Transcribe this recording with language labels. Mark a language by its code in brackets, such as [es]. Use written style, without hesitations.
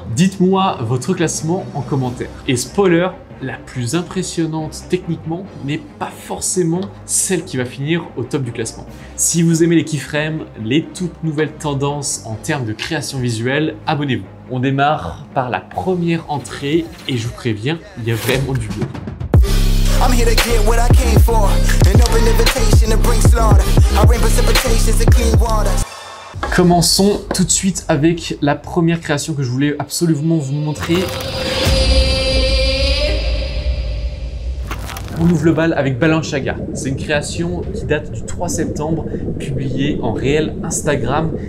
[fr] Dites-moi votre classement en commentaire. Et spoiler, la plus impressionnante techniquement n'est pas forcément celle qui va finir au top du classement. Si vous aimez les keyframes, les toutes nouvelles tendances en termes de création visuelle, abonnez-vous. On démarre par la première entrée et je vous préviens, il y a vraiment du beau. [en] I'm here to get what I came for. An open invitation to bring slaughter. I rain precipitations and clean water. [fr] Commençons tout de suite avec la première création que je voulais absolument vous montrer. On ouvre le bal avec Balenciaga. C'est une création qui date du 3 septembre, publiée en réel Instagram.